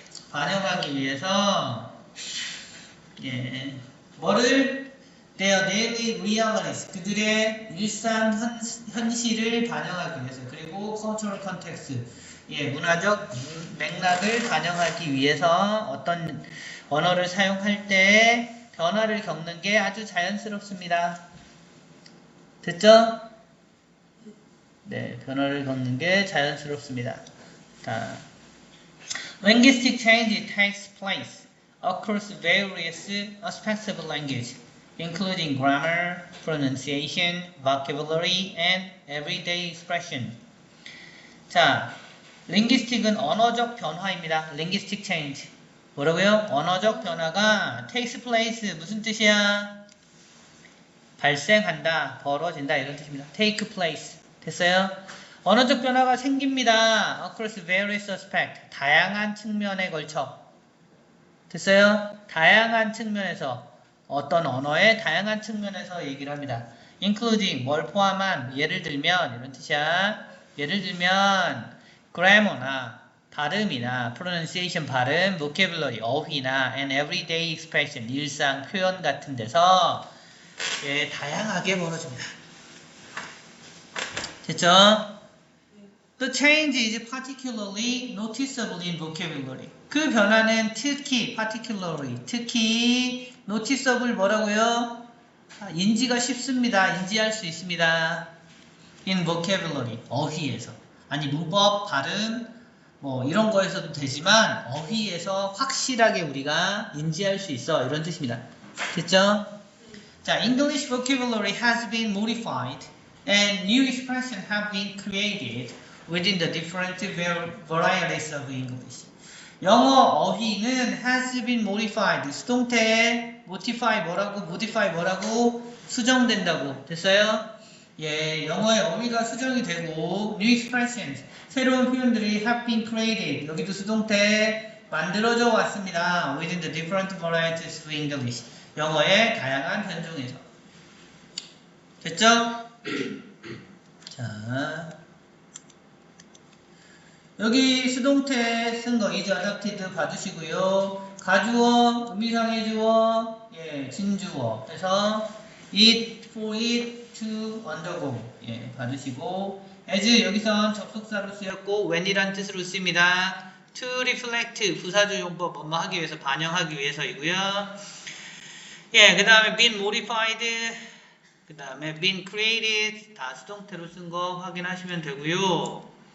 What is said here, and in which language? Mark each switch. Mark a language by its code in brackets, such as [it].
[ko] 반영하기 위해서 예 뭐를 [en] their daily realities [ko] 그들의 일상 현실을 반영하기 위해서 그리고 [en] cultural context [ko] 예 문화적 맥락을 반영하기 위해서 어떤 언어를 사용할 때 변화를 겪는 게 아주 자연스럽습니다. 됐죠? 네, 변화를 겪는 게 자연스럽습니다. 자, [en] linguistic change takes place across various aspects of language, including grammar, pronunciation, vocabulary, and everyday expression. [ko] 자, linguistic은 언어적 변화입니다. [en] linguistic change. [ko] 뭐라고요? 언어적 변화가 takes place 무슨 뜻이야? 발생한다, 벌어진다 이런 뜻입니다. [en] take place. [ko] 됐어요? 언어적 변화가 생깁니다. [en] across various aspects. [ko] 다양한 측면에 걸쳐. 됐어요? 다양한 측면에서 어떤 언어의 다양한 측면에서 얘기를 합니다. including 뭘 포함한 예를 들면 이런 뜻이야. 예를 들면 grammar나 발음이나 pronunciation 발음, vocabulary 어휘나 [en] and everyday expression [ko] 일상 표현 같은 데서 예, 다양하게 벌어집니다. 됐죠? [en] The change is particularly noticeable in vocabulary. [ko] 그 변화는 특히, particularly, 특히 noticeable 뭐라고요? 인지가 쉽습니다. 인지할 수 있습니다. [en] in vocabulary, [ko] 어휘에서. 아니 문법, 발음, 이런 거에서도 되지만 어휘에서 확실하게 우리가 인지할 수 있어. 이런 뜻입니다. 됐죠? 자, [en] English vocabulary has been modified and new expressions have been created within the different varieties of English. [ko] 영어 어휘는 [en] has been modified. [ko] 수동태 modify 뭐라고 수정된다고. 됐어요? 예, 영어의 어휘가 수정이 되고 [en] new expressions [ko] 새로운 표현들이 [en] have been created. [ko] 여기도 수동태 만들어져 왔습니다. [en] within the different varieties of English. [ko] 영어의 다양한 변종에서. 됐죠? 자, 여기 수동태 쓴 거 is adopted 봐주시고요. 가주어, 의미상의 주어, 예, 진주어. 그래서 [en] it, for it, to, undergo. [ko] 예, 봐주시고. as 여기선 접속사로 쓰였고 when이란 뜻으로 씁니다. to reflect 부사주 용법 뭐뭐 하기 위해서 반영하기 위해서이고요. 예, 그 다음에 been modified, 그 다음에 been created 다 수동태로 쓴 거 확인하시면 되고요.